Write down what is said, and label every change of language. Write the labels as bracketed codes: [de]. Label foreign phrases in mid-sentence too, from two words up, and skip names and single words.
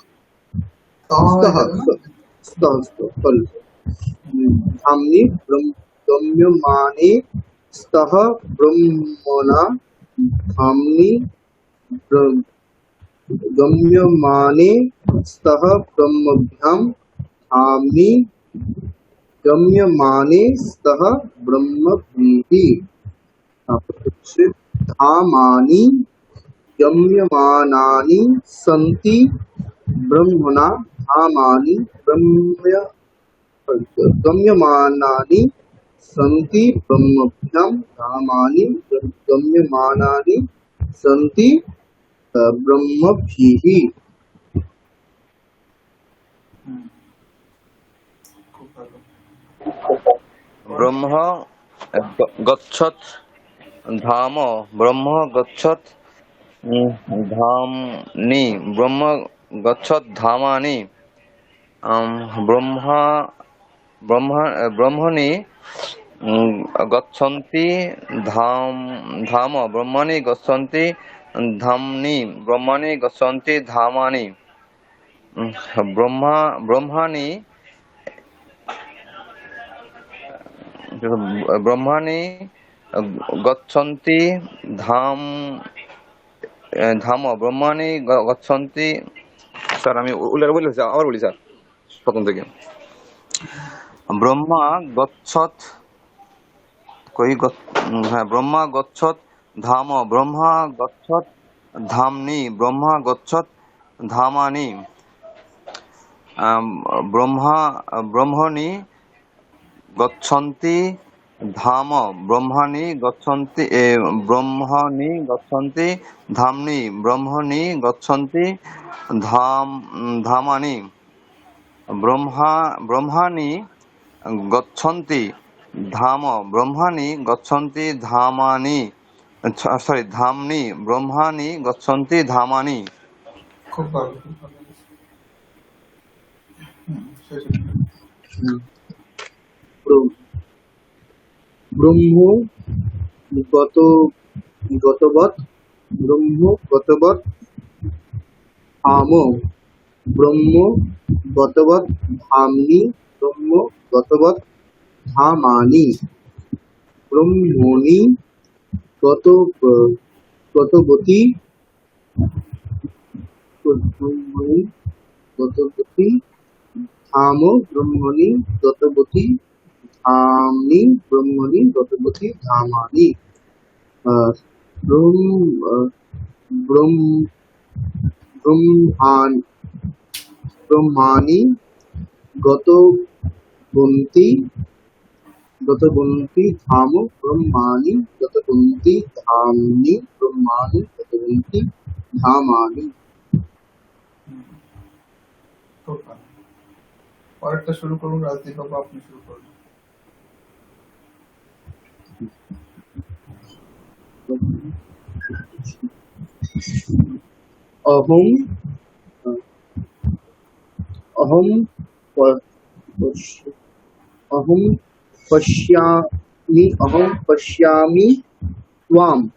[sa] ধামনি গম্যমানে স্তঃ ব্রহ্মণা ধামনি গম্যমানে স্তঃ ব্রহ্মভ্যাম ধামনি গম্যমানে স্তঃ ব্রহ্মভিঃ। [bn] তারপর হচ্ছে [sa] ধামানি গম্যমানানি সন্তি ব্রহ্মণা ধামানি গম্যমানানি সন্তি ব্রহ্মভ্যাম ধামানি গম্যমানানি সন্তি ব্রহ্মভিঃ। ব্রহ্ম গচ্ছত ধাম ব্রহ্ম গচ্ছত ধামনি ব্রহ্ম গচ্ছত ধামানি ব্রহ্মা ব্রহ্মণি গচ্ছন্তি ধাম ব্রহ্মণি গচ্ছন্তি ধামনি ব্রহ্মণি গচ্ছন্তি ধামানি ব্রহ্মাণি ব্রহ্মাণি গচ্ছন্তি ধাম ব্রহ্মাণি গচ্ছন্তি। [bn] স্যার আমি উল্লেখ বলেছি, আবার বলি স্যার প্রথম থেকে। [sa] ব্রহ্মা গচ্ছত হ্যাঁ, ব্রহ্মা গচ্ছত ধাম ব্রহ্মা গচ্ছত ধামনি ব্রহ্মা গচ্ছত ধামানি ব্রহ্মণি গচ্ছন্তি ধাম ব্রহ্মণি গচ্ছন্তি ধামনি ব্রহ্মণি গচ্ছন্তি ধামানি ব্রহ্মাণি গচ্ছন্তি ধাম ব্রহ্মাণি গচ্ছন্তি ধামানি ধামনি ব্রহ্মাণি গচ্ছন্তি ধামানি। [bn] খুব ভালো, খুব ভালো। শেষ। [sa] ব্রহ্ম গতবৎ ব্রহ্ম গতবৎ ধাম ব্রহ্ম গতবৎ ধামনি ব্রহ্ম গতবৎ ধামানি ব্রহ্মণি গতবতী ব্রহ্মণি গতবতী ধাম ব্রহ্মণি গতবতী ধামনি ব্রহ্মণি গতবতী ধামানি ব্রহ্মাণি গতবন্তি ধাম ব্রহ্মাণি গতবন্তি ধামনি ব্রহ্মাণি গতবন্তি ধামানি। [bn] খুব ভালো। পরেরটা শুরু করুন রাজদীপ বাবু, আপনি শুরু করুন। [sa] অহং পশ্যামি ত্বাম